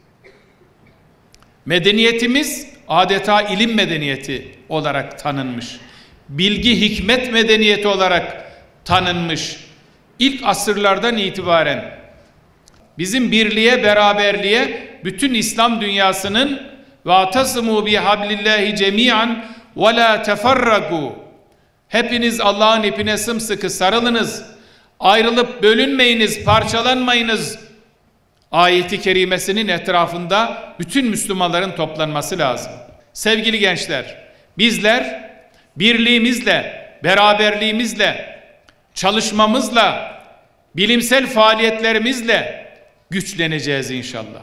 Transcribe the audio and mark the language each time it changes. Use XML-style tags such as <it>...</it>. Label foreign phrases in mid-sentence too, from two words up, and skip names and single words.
<tr>Medeniyetimiz adeta ilim medeniyeti olarak tanınmış. Bilgi, hikmet medeniyeti olarak tanınmış. İlk asırlardan itibaren bizim birliğe, beraberliğe, bütün İslam dünyasının</tr> <ar>وَاَعْتَصِمُوا بِحَبْلِ اللّٰهِ جَمِيعًا وَلَا تَفَرَّقُوا</ar> <tr>Hepiniz Allah'ın ipine sımsıkı sarılınız, ayrılıp bölünmeyiniz, parçalanmayınız. Ayeti kerimesinin etrafında bütün Müslümanların toplanması lazım. Sevgili gençler, bizler birliğimizle, beraberliğimizle, çalışmamızla, bilimsel faaliyetlerimizle güçleneceğiz inşallah.</tr>